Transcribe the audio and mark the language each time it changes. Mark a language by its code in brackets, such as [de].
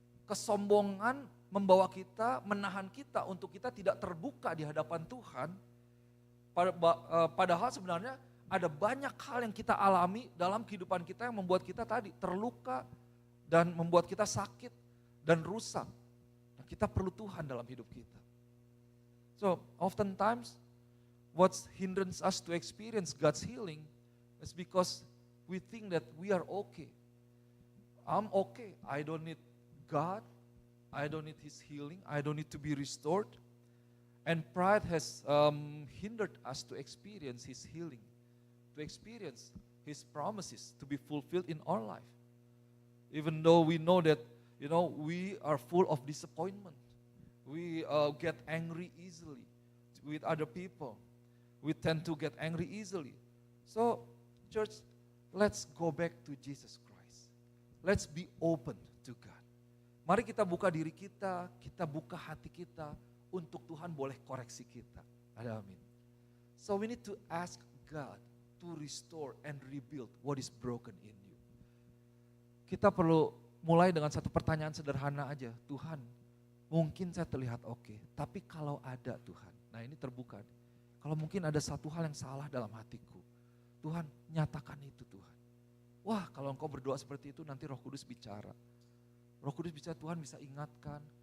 [id] Kesombongan membawa kita, menahan kita untuk kita tidak terbuka di hadapan Tuhan. Padahal sebenarnya ada banyak hal yang kita alami dalam kehidupan kita yang membuat kita tadi terluka dan membuat kita sakit dan rusak. Nah, kita perlu Tuhan dalam hidup kita. [en] So, oftentimes what hinders us to experience God's healing is because we think that we are okay. I'm okay. I don't need God. I don't need His healing. I don't need to be restored. And pride has hindered us to experience His healing, to experience His promises to be fulfilled in our life. Even though we know that, we are full of disappointment. We get angry easily with other people. We tend to get angry easily. So, church, let's go back to Jesus Christ. Let's be open to God. Mari kita buka diri kita buka hati kita untuk Tuhan boleh koreksi kita. Ada amin. So we need to ask God to restore and rebuild what is broken in you. [id] Kita perlu mulai dengan satu pertanyaan sederhana aja. Tuhan, mungkin saya terlihat oke, tapi kalau ada Tuhan, nah ini terbuka. Kalau mungkin ada satu hal yang salah dalam hatiku, Tuhan nyatakan itu Tuhan. Wah, kalau engkau berdoa seperti itu nanti Roh Kudus bicara. Roh Kudus bicara, Tuhan bisa ingatkan.